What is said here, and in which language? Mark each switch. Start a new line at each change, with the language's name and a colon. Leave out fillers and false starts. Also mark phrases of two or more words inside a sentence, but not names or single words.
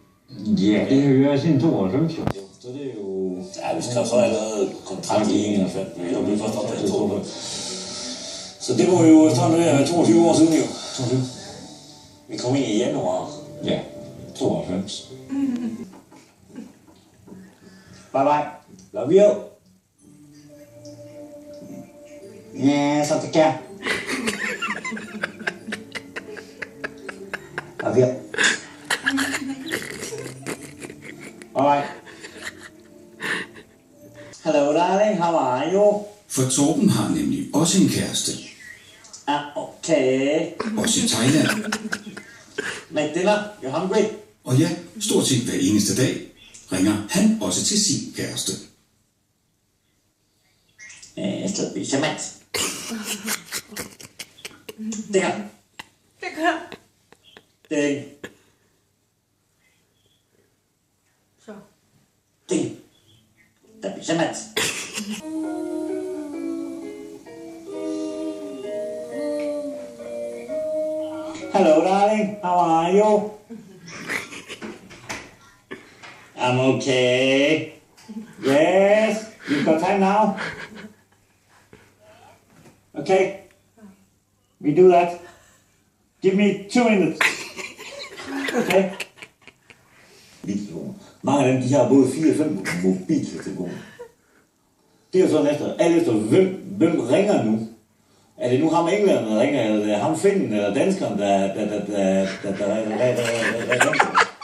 Danish: Ja, det har vi været siden 92, jo. Så det er jo... Ja, vi skrev så allerede kontrakt i 91, men jeg blev først opdaget i 92. Så det må jo efterhånden være 22 år siden jo. 22. Vi kom ind i januar. Ja, 92.
English: Bye bye. Love you.
Danish: Ja, så det kan.
English: Love you. Alright. Hello darling, how are you?
Danish: For Torben har nemlig også en kæreste. Okay. Også i Thailand.
English: Make dinner, you're hungry?
Danish: Og ja, stort set hver eneste dag ringer han også til sin kæreste. Jeg skal spise mat. Det her. Det. Så. Det. Der spiser mat.
English: Hello darling, how are you? I'm okay. Yes, you've got time now? Okay. We do that. Give me 2 minutes. Okay?
Danish: Mange af dem, de har både 4 og 5 mobiltelefoner. Det er jo sådan efter, alt efter hvem ringer nu? Er det nu ham englænderen, der ringer, eller er det ham finnen, eller danskeren, der ringer?